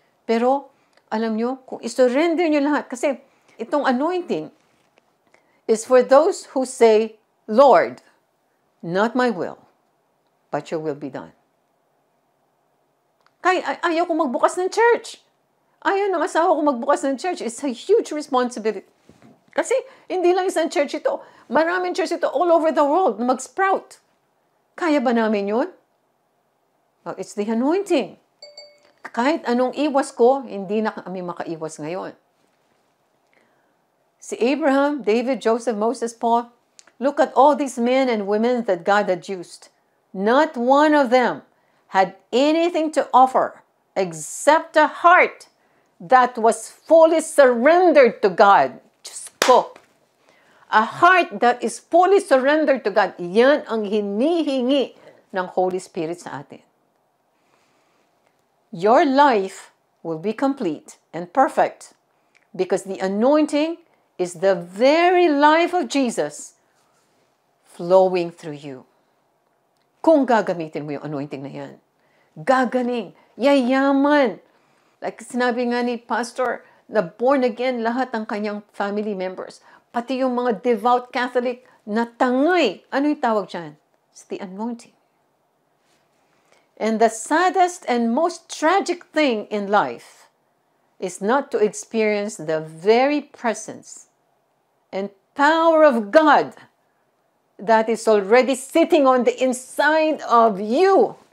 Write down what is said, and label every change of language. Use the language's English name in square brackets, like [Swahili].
[Filipino] Pero, alam nyo, kung isurrender nyo lahat, kasi itong [English] anointing is for those who say, Lord, not my will, but your will be done. [Filipino] Kaya ayaw ko magbukas ng church. Ayaw ng asawa ko magbukas ng church. [English] It's a huge responsibility. [Filipino] Kasi hindi lang isang church ito. Maraming church ito [English] all over the world [Filipino] na mag-sprout. Kaya ba namin yun? [English] Well, it's the anointing. [Filipino] Kahit anong iwas ko, hindi na kami makaiwas ngayon. [English] Si Abraham, David, Joseph, Moses, Paul, look at all these men and women that God had used. Not one of them had anything to offer except a heart that was fully surrendered to God. [Filipino] Diyos ko. [English] A heart that is fully surrendered to God. [Filipino] Yan ang hinihingi ng Holy Spirit sa atin. [English] Your life will be complete and perfect because the anointing is the very life of Jesus flowing through you. [Filipino] Kung gagamitin mo yung anointing na yan, gagaling, yayaman. Like sinabi nga ni Pastor, na born again lahat ng kanyang family members. Pati yung mga devout Catholic na tangay. Ano yung tawag dyan? [English] It's the anointing. And the saddest and most tragic thing in life is not to experience the very presence and power of God that is already sitting on the inside of you.